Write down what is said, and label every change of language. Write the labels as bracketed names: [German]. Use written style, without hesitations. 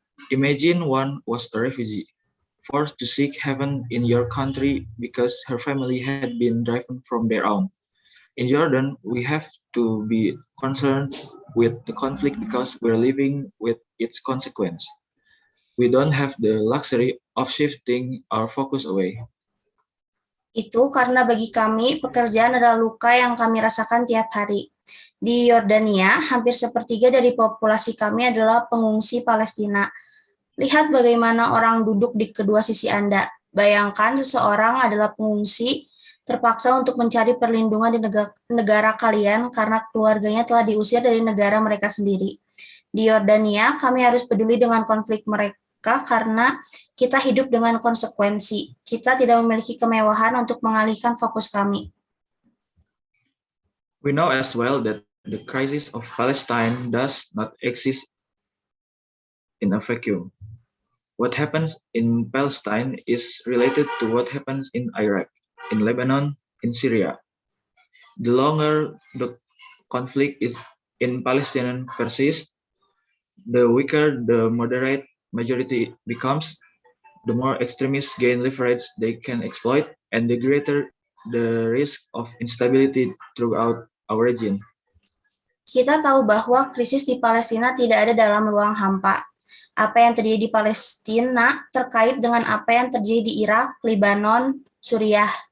[English] Imagine one was a refugee, forced to seek heaven in your country because her family had been driven from their own. In Jordan, we have to be concerned with the conflict because we're living with its consequence. We don't have the luxury of shifting our focus away. [Indonesian] Itu karena bagi kami, pekerjaan adalah luka yang kami rasakan tiap hari. Di Yordania, hampir sepertiga dari populasi kami adalah pengungsi Palestina. Lihat bagaimana orang duduk di kedua sisi Anda. Bayangkan seseorang adalah pengungsi, terpaksa untuk mencari perlindungan di negara kalian karena keluarganya telah diusir dari negara mereka sendiri. Di Yordania, kami harus peduli dengan konflik mereka karena kita hidup dengan konsekuensi. Kita tidak memiliki kemewahan untuk mengalihkan fokus kami. [English] We know as well that the crisis of Palestine does not exist in a vacuum. What happens in Palestine is related to what happens in Iraq, in Lebanon, in Syria. The longer the conflict is in Palestine persists, the weaker the moderate majority becomes, the more extremists gain leverage they can exploit, and the greater the risk of instability throughout our region. [Indonesian] Kita tahu bahwa krisis di Palestina tidak ada dalam ruang hampa. Apa yang terjadi di Palestina terkait dengan apa yang terjadi di Irak, Lebanon, Suriah.